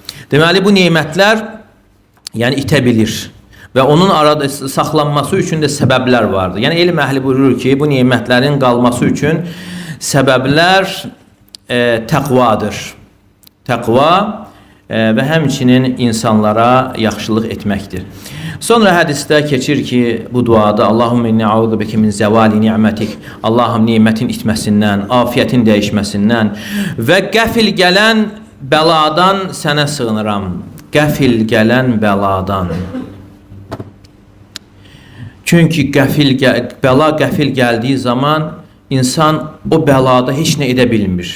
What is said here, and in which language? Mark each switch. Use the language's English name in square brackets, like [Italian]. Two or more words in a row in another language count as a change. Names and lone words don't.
[Azerbaijani] Deməli bu nemətlər yəni itə bilir və onun arada saxlanması üçün də səbəblər vardır. Yəni elm əhli buyurur ki, bu nemətlərin qalması üçün səbəblər təqvadır. Təqva və həmçinin insanlara yaxşılıq etməkdir. Sonra hədisdə keçir ki, bu duada [Arabic] اللهم إني أعوذ بك من زوال نعمتك. [Azerbaijani] Allahım nimetin itməsindən, afiyyətin dəyişməsindən və qəfil gələn bəladan sənə sığınıram. Qəfil gələn bəladan. Çünki bəla qəfil gəldiyi zaman insan o bəlada heç nə edə bilmir.